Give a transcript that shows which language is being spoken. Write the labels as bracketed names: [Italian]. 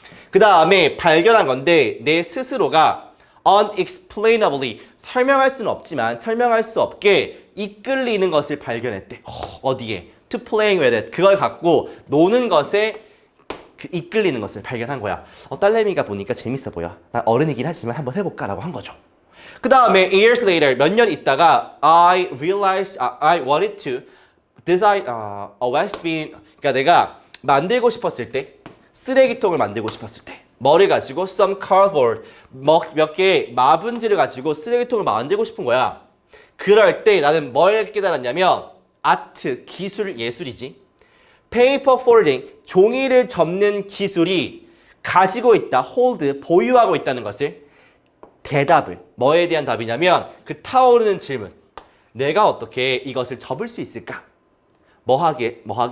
[Korean] 그 다음에 발견한 건데 내 스스로가 [English] unexplainably, [Korean] 설명할 수는 없지만 설명할 수 없게 이끌리는 것을 발견했대. 어디에? [English] To playing with it. [Korean] 그걸 갖고 노는 것에 이끌리는 것을 발견한 거야. 딸내미가 보니까 재밌어 보여. 난 어른이긴 하지만 한번 해볼까 라고 한 거죠. 그 다음에 [English] years later, [Korean] 몇 년 있다가 [English] I realized I wanted to design a waste bin. [Korean] 그러니까 내가 만들고 싶었을 때, 쓰레기통을 만들고 싶었을 때 뭐를 가지고 [English] some cardboard, [Korean] 몇 개의 마분지를 가지고 쓰레기통을 만들고 싶은 거야. 그럴 때 나는 뭘 깨달았냐면 아트, 기술, 예술이지. 페이퍼 폴딩, 종이를 접는 기술이 가지고 있다, [English] hold, [Korean] 보유하고 있다는 것을, 대답을, 뭐에 대한 답이냐면 그 타오르는 질문, 내가 어떻게 이것을 접을 수 있을까? 뭐하게?